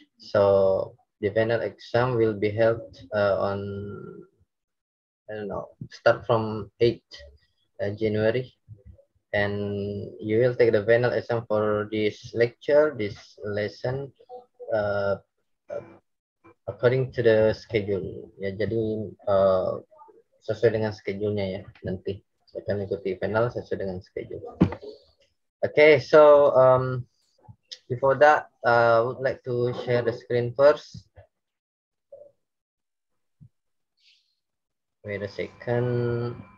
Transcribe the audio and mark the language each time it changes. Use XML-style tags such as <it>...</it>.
<en>So the final exam will be held on, I don't know, start from 8th January, and you will take the final exam for this lecture, this lesson, according to the schedule.</en> <id>Ya, jadi sesuai dengan schedule-nya ya, nanti saya akan ikuti final sesuai dengan schedule.</id> <en>Okay, so before that, I would like to share the screen first. Wait a second.</en>